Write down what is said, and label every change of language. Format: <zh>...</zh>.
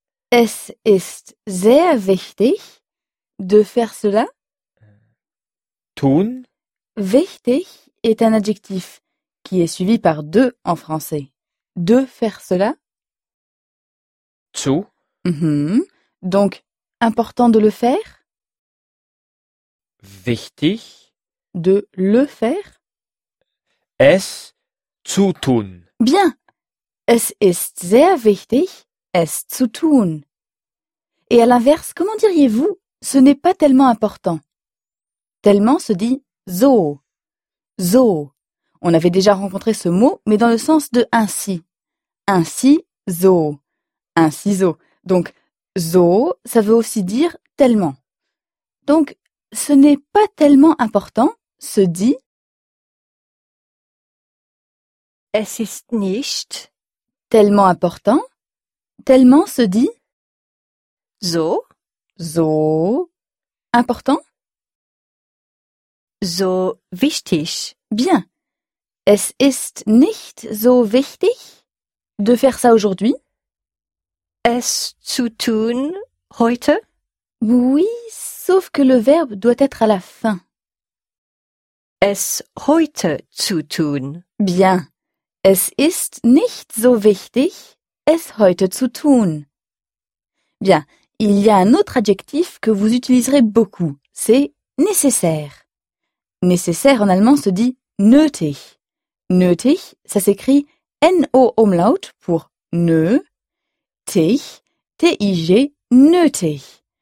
<de>Es ist sehr wichtig</de> <fr>de faire cela.</fr> <de>Tun.</de> <fr>Wichtig est un adjectif qui est suivi par de en français. De faire cela.</fr> <de>Zu.</de> <fr>Donc, important de le faire.</fr> <de>Wichtig.</de> <fr>De le faire.</fr> <de>Es zu tun.</de> <fr>Bien.</fr> <de>Es ist sehr wichtig, es zu tun.</de> <fr>Et à l'inverse, comment diriez-vous « ce n'est pas tellement important »?« Tellement » se dit « so ».« So ». On avait déjà rencontré ce mot, mais dans le sens de « ainsi ».« Ainsi, so ». »« Ainsi, so ». Donc, « so », ça veut aussi dire « tellement ». Donc, « ce n'est pas tellement important » se dit</fr> <de>« es ist nicht ».</de> <fr>Tellement important. Tellement se dit</fr> <de>so.</de> <fr>So. Important.</fr> <de>So wichtig. Bien. Es ist nicht so wichtig</de> <fr>de faire ça aujourd'hui.</fr> <de>Es zu tun heute.</de> <fr>Oui, sauf que le verbe doit être à la fin.</fr> <de>Es heute zu tun.</de> <fr>Bien.</fr> <de>Es ist nicht so wichtig, es heute zu tun.</de> <fr>Bien, il y a un autre adjectif que vous utiliserez beaucoup, c'est nécessaire. Nécessaire en allemand se dit nötig. Nötig, ça s'écrit N-O umlaut pour ne, tig, T-I-G, nötig.</fr>